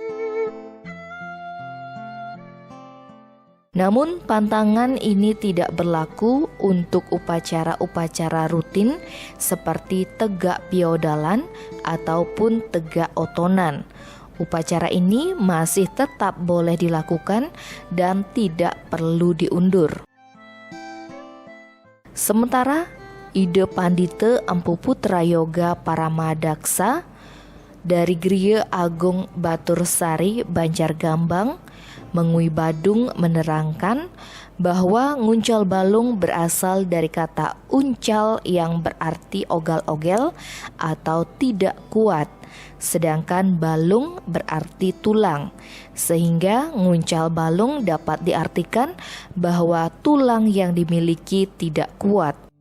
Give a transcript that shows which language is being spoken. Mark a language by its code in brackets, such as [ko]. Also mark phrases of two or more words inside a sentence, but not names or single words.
[id] Namun pantangan ini tidak berlaku untuk upacara-upacara rutin seperti tegak piodalan ataupun tegak otonan. Upacara ini masih tetap boleh dilakukan dan tidak perlu diundur. Sementara ide Pandita Empu Putra Yoga Paramadaksa dari Griya Agung Batursari Banjargambang Mengui Badung menerangkan bahwa nguncal balung berasal dari kata uncal yang berarti ogal-ogel atau tidak kuat, sedangkan balung berarti tulang, sehingga nguncal balung dapat diartikan bahwa tulang yang dimiliki tidak kuat.